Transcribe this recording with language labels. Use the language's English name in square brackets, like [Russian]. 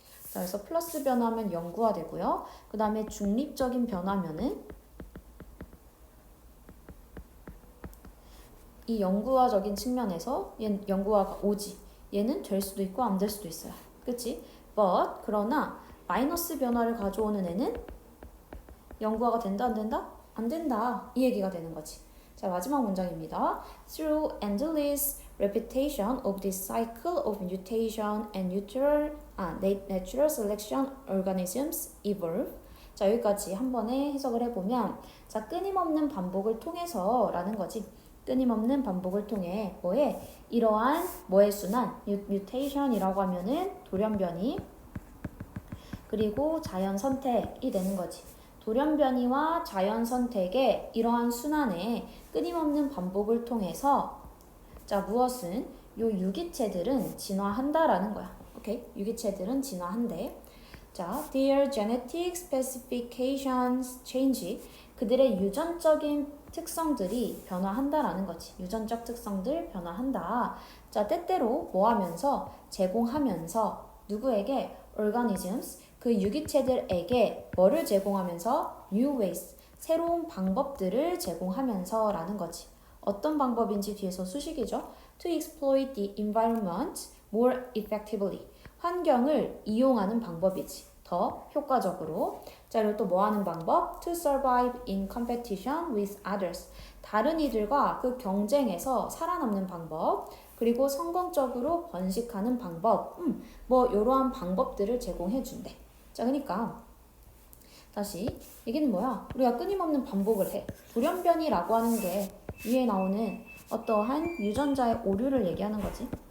[Korean] 자, 그래서 플러스 변화면 영구화 되고요. 그 다음에 중립적인 변화면은 이 영구화적인 측면에서 얘는 영구화가 오지. 얘는 될 수도 있고 안 될 수도 있어요. 그치? But 그러나 마이너스 변화를 가져오는 애는 영구화가 된다 안 된다? 안 된다. 이 얘기가 되는 거지. 자, 마지막 문장입니다. [English] Through endless repetition of this cycle of mutation and natural selection, organisms evolve. [Korean] 자, 여기까지 한 번에 해석을 해보면, 자, 끊임없는 반복을 통해서 라는 거지. 끊임없는 반복을 통해 뭐에? 이러한 뭐의 순환, mutation이라고 하면은 돌연변이, 그리고 자연 선택이 되는 거지. 돌연변이와 자연 선택의 이러한 순환의 끊임없는 반복을 통해서 자, 무엇은? 요 유기체들은 진화한다라는 거야. 오케이? 유기체들은 진화한대. 자, [English] their genetic specifications change. [Korean] 그들의 유전적인 특성들이 변화한다라는 거지. 유전적 특성들 변화한다. 자, 때때로 뭐 하면서 제공하면서 누구에게 organisms 그 유기체들에게 뭐를 제공하면서 [English] new ways [Korean] 새로운 방법들을 제공하면서라는 거지. 어떤 방법인지 뒤에서 수식이죠. [English] To exploit the environment more effectively. [Korean] 환경을 이용하는 방법이지. 더 효과적으로. 자, 그리고 또 뭐 하는 방법? [English] To survive in competition with others. [Korean] 다른 이들과 그 경쟁에서 살아남는 방법. 그리고 성공적으로 번식하는 방법. 뭐 이러한 방법들을 제공해 준대. 자, 그러니까 다시 얘기는 뭐야? 우리가 끊임없는 반복을 해. 돌연변이라고 하는 게 위에 나오는 어떠한 유전자의 오류를 얘기하는 거지.